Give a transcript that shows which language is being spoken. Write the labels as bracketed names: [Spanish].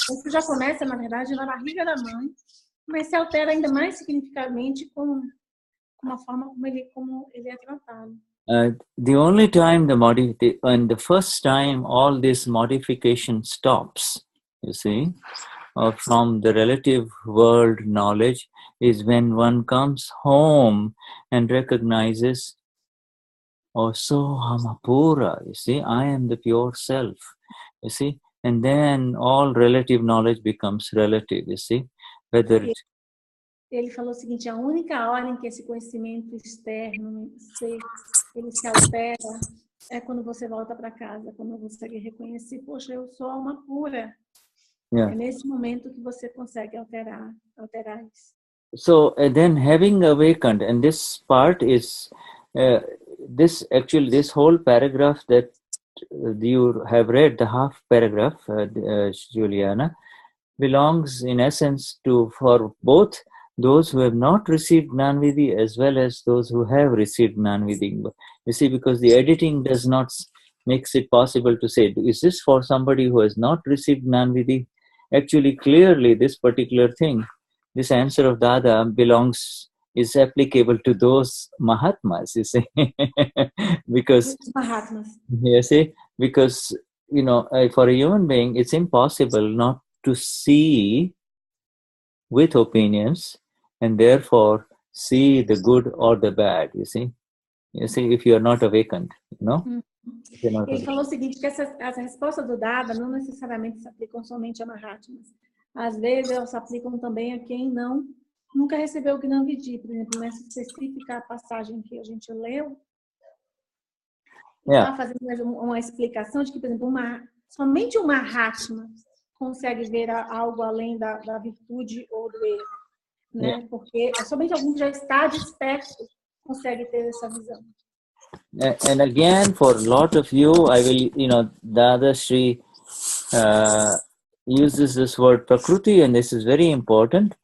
[Portuguese] Isso já começa, na verdade, na barriga da mãe, mas se altera ainda mais significativamente com a forma como ele é tratado. [English] The only time and the first time all this modification stops, you see, from the relative world knowledge is when one comes home and recognizes, oh, so Hamapura, you see, I am the pure self, you see, and then all relative knowledge becomes relative, you see, whether it's... [Portuguese] Ele falou o seguinte, a única hora em que esse conhecimento externo, ele se altera, é quando você volta para casa, quando você reconhece, poxa, eu sou alma pura. [English] Yeah. [Portuguese] É nesse momento que você consegue alterar isso. [English] So then having awakened, and this part is, this whole paragraph that you have read, the half paragraph, Juliana, belongs in essence for both those who have not received Gnanvidhi as well as those who have received Gnanvidhi. You see, because the editing does not makes it possible to say, is this for somebody who has not received Gnanvidhi? Actually, clearly, this particular thing, this answer of Dada is applicable to those Mahatmas, you see. Because, Mahatmas. you see, because, you know, for a human being, it's impossible not to see with opinions and therefore see the good or the bad, you see. You see, if you are not awakened, you know. [Portuguese] Ele falou o seguinte, que as respostas do Dada não necessariamente se aplicam somente a Mahatmas. Às vezes, elas se aplicam também a quem nunca recebeu o Gnanvidhi. Por exemplo, nessa específica passagem que a gente leu, está fazendo uma explicação de que, por exemplo, somente um Mahatma consegue ver algo além da virtude ou do erro, né? Porque somente alguém que já está desperto consegue ter essa visão. [English] And again, for a lot of you, I will, you know, Dadashri uses this word Prakruti, and this is very important.